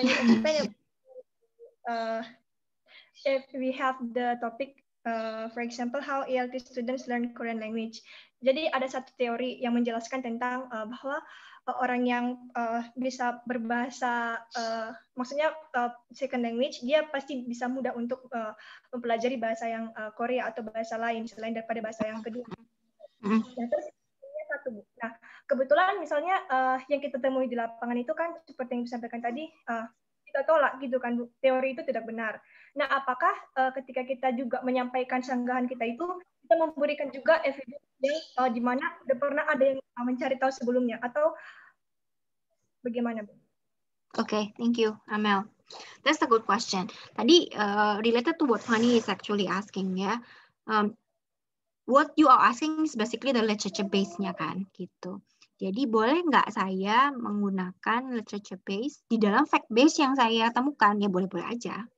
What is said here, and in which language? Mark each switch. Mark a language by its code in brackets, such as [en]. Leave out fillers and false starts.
[en] You explain if we have the topic, for example, how ELT students learn Korean language. [id] Jadi ada satu teori yang menjelaskan tentang bahwa orang yang bisa berbahasa, maksudnya [en] second language, [id] dia pasti bisa mudah untuk mempelajari bahasa yang Korea atau bahasa lain selain daripada bahasa yang kedua. Nah, terus satu, Bu. Nah, kebetulan misalnya yang kita temui di lapangan itu kan seperti yang disampaikan tadi, kita tolak gitu kan, Bu. Teori itu tidak benar. Nah, apakah ketika kita juga menyampaikan sanggahan kita itu, kita memberikan juga evidence yang di mana udah pernah ada yang mencari tahu sebelumnya, atau bagaimana, Bu? [en] Okay, thank you, Amel. That's a good question. [id] Tadi [en] related to what Fanny is actually asking ya. What you are asking is basically the literature [id] base-nya kan, gitu. Jadi boleh nggak saya menggunakan [en] literature base [id] di dalam [en] fact base [id] yang saya temukan? Ya boleh-boleh aja.